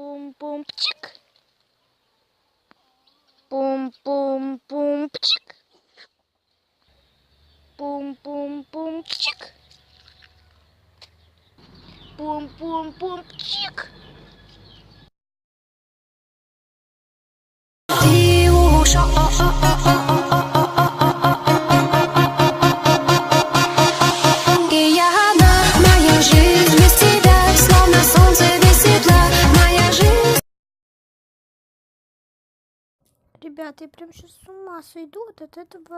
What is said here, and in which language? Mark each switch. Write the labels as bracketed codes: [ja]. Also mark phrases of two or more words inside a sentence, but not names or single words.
[ru] Пум-пум-пум-чик. Пум-пум-пум-чик. Пум-пум-пум-чик. Пум-пум-пум-чик. Ребята, я прям сейчас с ума сойду от этого.